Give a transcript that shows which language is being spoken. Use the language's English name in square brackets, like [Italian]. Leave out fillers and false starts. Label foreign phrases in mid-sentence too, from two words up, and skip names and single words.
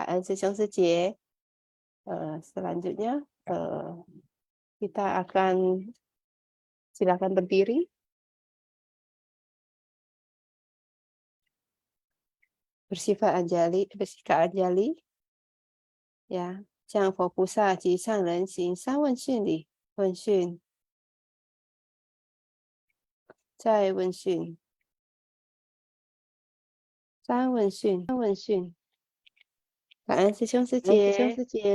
[Indonesian] Selanjutnya kita akan silakan berdiri. Bersikap anjali. Ya. [Chinese] 向佛菩萨及上人行三问讯礼。问讯，再问讯，三问讯，感恩师兄师姐。感恩